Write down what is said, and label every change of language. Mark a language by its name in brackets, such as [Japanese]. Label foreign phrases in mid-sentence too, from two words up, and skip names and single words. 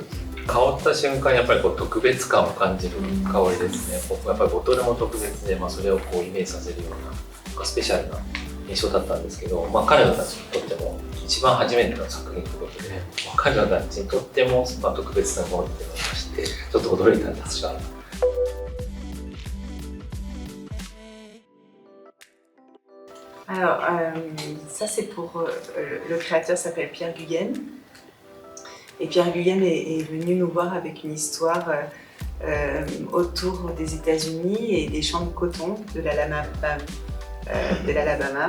[Japanese] 香った瞬間にやっぱりこう特別感を感じる香りですね。やっぱりボトルも特別で、それをこうイメージさせるようなスペシャルな印象だったんですけど、彼女たちにとっても一番初めての作品ということで、彼女たちにとっても特別なものっていうのがありまして、ちょっと驚いたんですが。 [French] Alors, ça c'est pour le créateur s'appelle Pierre Guggen. Et Pierre Guggen est venu nous voir avec une histoire autour des États-Unis et des champs de coton de l'Alabama.